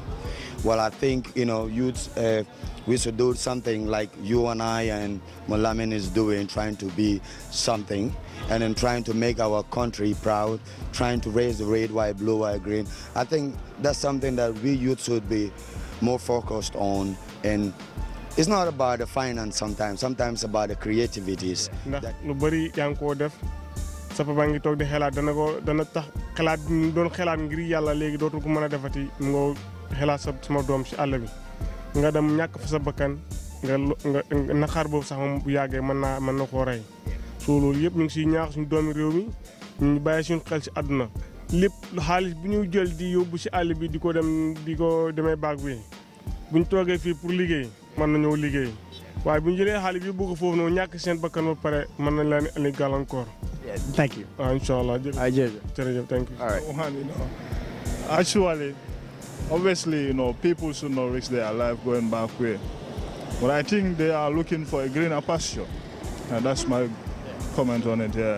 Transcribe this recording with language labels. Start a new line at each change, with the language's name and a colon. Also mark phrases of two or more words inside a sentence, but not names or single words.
English: Well, I think, you know, youths, we should do something like you and I and Molamin is doing, trying to be something, and then trying to make our country proud, trying to raise the red, white, blue, white, green. I think that's something that we youths should be more focused on. And it's not about the finance sometimes about the creativities.
Wolof: Lu bari yang ko def sa papa ngi tok di xelaat dana tax xelaat doon xelaat ngir yàlla léegi dootul ko mën a defati nga xelaat sama doom ci àll bi nga dem ñàkk fa sa bakkan nga naqar boobu sax moom bu yàggee mën na koo rey soo loolu yëpp ñu ngi siy ñaax suñu doomi réew mi ñu bàyyi suñu xel ci àdduna lépp xaalis bu ñu jël di yóbbu ci àll bi di ko demee baag bi buñ toogee fii pour liggéey mën nañoo liggéey waaye bu ñu jëlee xaalis bi bëgg foofu noonu ñàkk seen bakkan ba pare mën nañ leen indi gàllankoor.
English: Thank you. Inshallah. Jërëjëf. Thank you. All right. Actually, obviously, you know, people should not risk their life going back way. But I think they are looking for a greener pasture. And that's my comment on it, yeah.